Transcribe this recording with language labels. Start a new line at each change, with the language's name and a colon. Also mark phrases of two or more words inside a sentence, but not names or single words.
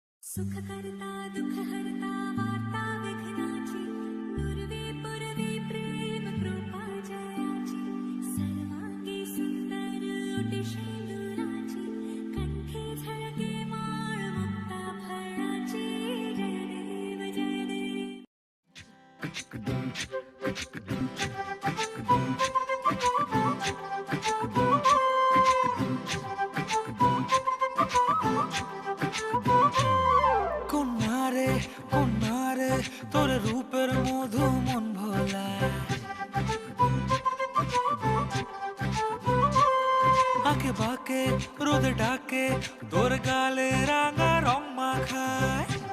Marathi: सुख करता दुख हरता वार्ता विघ्नाची नुरवी पुरवी प्रेम कृपा जयाची सर्वांगी सुंदर ओटी शेंदुराची कंठी झळके माळ मुक्ता फळाची जय देव
Bangla: কন্যারে তোর রূপের মধু মন ভোলা আঁকে বাঁকে রোদ ডাকে তোর গালে রাঙা রং মাখায়